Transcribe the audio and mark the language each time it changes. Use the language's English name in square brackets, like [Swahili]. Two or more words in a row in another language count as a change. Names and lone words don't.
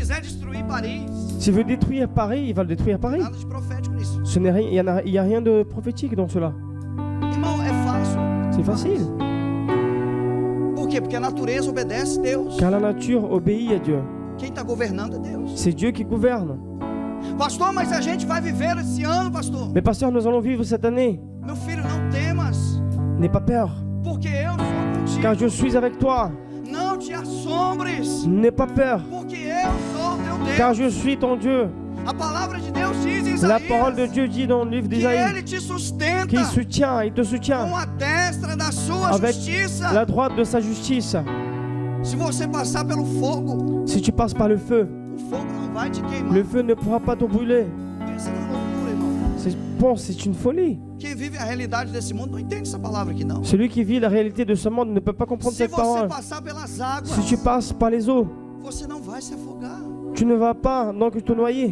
[French] S'il veut détruire Paris, il va le détruire Paris. Il n'y a rien de prophétique dans cela. C'est facile. Car la nature obéit à Dieu. C'est Dieu qui gouverne. [Portuguese] Pastor, mas a gente vai viver esse ano, pastor. [French] Mais pasteur, nous allons vivre cette année. [Portuguese] Meu filho, não temas. [French] N'aie pas peur. [Portuguese] Porque eu sou contigo. [French] Car je suis avec toi. [Portuguese] Não te assombres. [French] N'aie pas peur. [Portuguese] Porque eu sou teu Deus. [French] Car je suis ton Dieu. [Portuguese] A palavra de Deus diz em Isaías. [French] La parole de Dieu dit dans le livre d'Isaïe [Portuguese] ele te sustenta. [French] Qu'il soutient, il te soutient. [Portuguese] Com a destra da sua [French] avec [Portuguese] justiça. [French] La droite de sa justice. [Portuguese] Se você passar pelo fogo. [French] Si tu passes par le feu. Le feu ne pourra pas te brûler. C'est une folie. Celui qui vit la réalité de ce monde ne peut pas comprendre cette parole. Si tu passes par les eaux, tu ne vas pas donc te noyer.